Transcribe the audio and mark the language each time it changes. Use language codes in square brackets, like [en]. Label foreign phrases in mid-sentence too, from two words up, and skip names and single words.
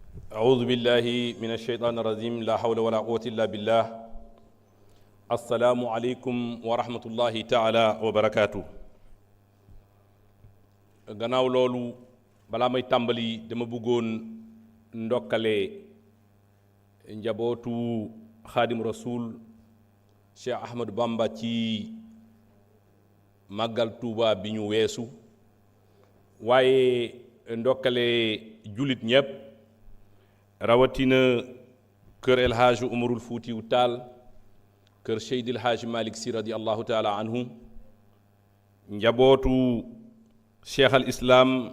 [ar] أعوذ بالله من الشيطان الرجيم لا حول ولا قوة إلا بالله السلام عليكم ورحمة الله تعالى وبركاته [wo] gannaaw loolu balaa may tàmbali dama bëggoon ndokkale njabootu Xaadim Rasul Cheikh Ahmadou Bamba ci màggal Tuuba bi ñu weesu waaye ndokkale jullit ñépp rawatina kër El Hadj Umarul Fuutiyu Taal kër Seydil Hadj Malick Sy [ar] رضي الله تعالى عنه [wo] njabootu Cheikh al Islam